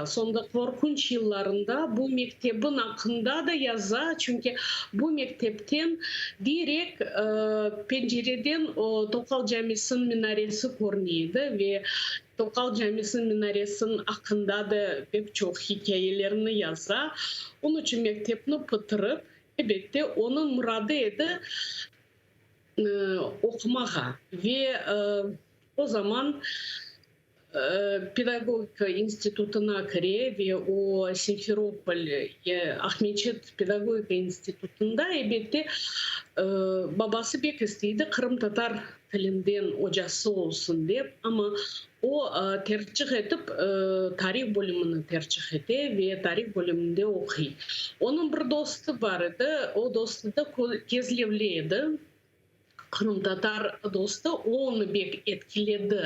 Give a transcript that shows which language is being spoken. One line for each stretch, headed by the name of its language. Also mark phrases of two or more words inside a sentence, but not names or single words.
Crimean Tatar: Sonda korkunç yıllarında bu mektebin hakkında da yazar. Çünkü bu mektepten direkt pencereden o Tokal Camisi'nin minaresi görünüyordu ve Tokal Camisi'nin minaresinin hakkında da pek çok hikayelerini yazar. Onun için mektebini bitirip elbette onun muradı edi okumağa ve o zaman pedagogika institutuna kire ve o Simferopol Ahmetçik pedagogika institutunda elbette babası pek istedi Kırım Tatar tilinden hocası olsun deyip ama o tercih edip tarih bölümünü tercih etti ve tarih bölümünde okuyor. Onun bir dostu vardı, o dostu da Kezlevliydi. Kırım Tatar dostu onu pek etkiledi.